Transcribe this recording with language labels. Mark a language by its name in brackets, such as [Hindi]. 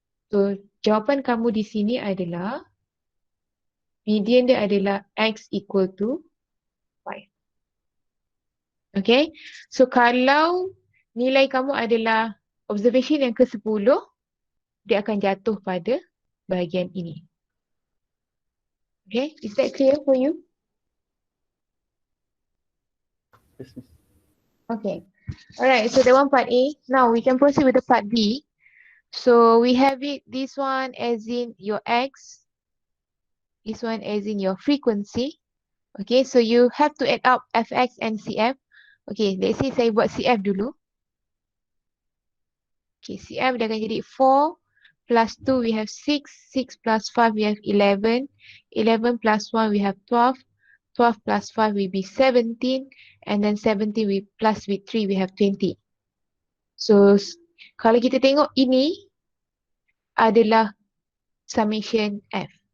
[Malay] So, jawapan kamu di sini adalah, median dia adalah X equal to 5. Okay, so kalau nilai kamu adalah observation yang ke-10, dia akan jatuh pada bahagian ini. [English] Okay, is that clear for you? Yes, miss. Okay, alright, so that one part A. Now we can proceed with the part B. So we have it, this one as in your X, this one as in your frequency. Okay, so you have to add up Fx and Cf. Okay, let's say [Malay] saya buat [English] Cf [Malay] dulu. Okay, CF dia akan jadi 4 plus 2 [English] we have [Malay] 6. [English] 6 plus 5 we have 11. 11 plus 1 we have 12. 12 plus 5 will be 17. And then 17 we plus with 3 we have 20. [Malay] So kalau kita tengok ini adalah summation F.